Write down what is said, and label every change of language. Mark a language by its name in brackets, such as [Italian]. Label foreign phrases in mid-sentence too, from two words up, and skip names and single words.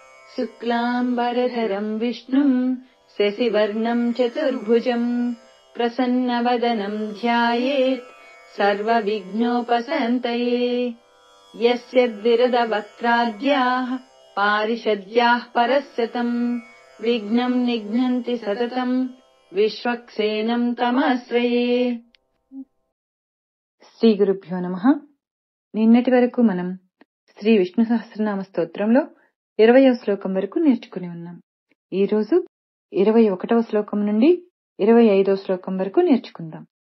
[Sanskrit] शुक्लाम्बरधरम् विष्णुम् शशिवर्णम् चतुर्भुजम् प्रसन्नवदनम् ध्यायेत् सर्वविघ्नोपशान्तये। यस्य द्विरदवक्त्राद्याः पारिषद्याः परस्यतम् विघ्नम् निघ्नन्ति सततम् विश्वक्सेनम् तमाश्रये। శ్రీ గురుభ్యో నమః. [Telugu] నిన్నటి వరకు మనం శ్రీ విష్ణు సహస్రనామ స్తోత్రంలో 20వ శ్లోకం వరకు నేర్చుకుని ఉన్నాం. ఈ రోజు 21వ శ్లోకం నుండి 25వ శ్లోకం వరకు నేర్చుకుందాం.